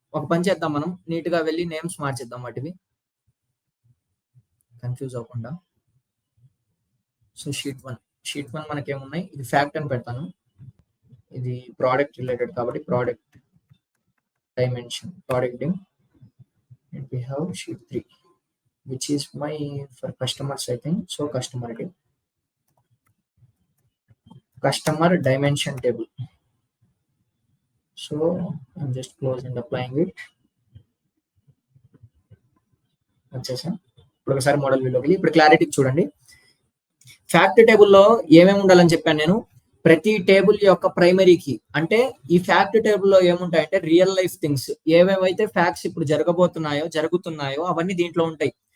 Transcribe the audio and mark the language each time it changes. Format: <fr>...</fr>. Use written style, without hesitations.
<te>ఒక పని చేద్దాం మనం నీట్ గా వెళ్ళి నేమ్స్ మార్చేద్దాం వాటివి కన్ఫ్యూజ్ అవ్వకుండా. సో షీట్ 1 మనకి ఏమున్నాయి? ఇది ఫ్యాక్ట్ అని పెడతాను. ఇది ప్రోడక్ట్ రిలేటెడ్ కాబట్టి product dimension product dim.</te> <en>And we have sheet 3 which is my for customers I think. So customer dimension table. So I'm just closing and applying it.</en> <te>వచ్చేసా. ఇప్పుడు ఒకసారి మోడల్ వ్యూలోకి ఇప్పుడు క్లారిటీ చూడండి. Fact టేబుల్లో ఏమేమి ఉండాలని చెప్పాను నేను. ప్రతి టేబుల్ యొక్క ప్రైమరీ కీ అంటే ఈ ఫ్యాక్ట్ టేబుల్లో ఏముంటాయంటే రియల్ లైఫ్ థింగ్స్ ఏవేవైతే ఫ్యాక్ట్స్ ఇప్పుడు జరుగుతున్నాయో అవన్నీ దీంట్లో ఉంటాయి.</te>